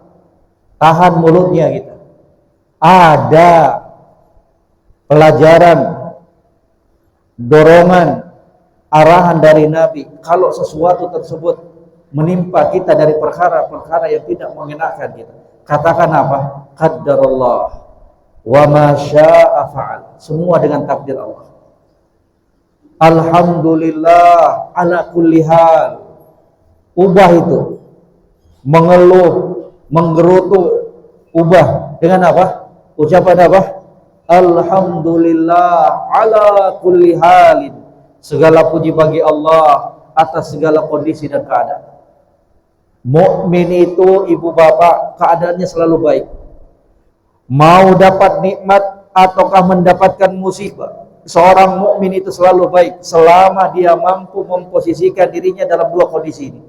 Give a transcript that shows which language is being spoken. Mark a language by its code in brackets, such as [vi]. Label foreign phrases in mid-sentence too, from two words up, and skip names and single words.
[id] Tahan mulutnya kita. Ada pelajaran, dorongan, arahan dari Nabi. Kalau sesuatu tersebut menimpa kita dari perkara-perkara yang tidak mengenakan kita, Katakan apa? [ar] قدر الله وما شاء فعل. [id] Semua dengan takdir Allah. [ar] الحمد لله على كل حال. [id] Ubah itu. Mengeluh, menggerutu, ubah dengan apa? Ucapan apa? [ar] الحمد لله على كل حال. [id] Segala puji bagi Allah atas segala kondisi dan keadaan. Mukmin itu ibu bapak keadaannya selalu baik. Mau dapat nikmat ataukah mendapatkan musibah, seorang mukmin itu selalu baik selama dia mampu memposisikan dirinya dalam dua kondisi ini.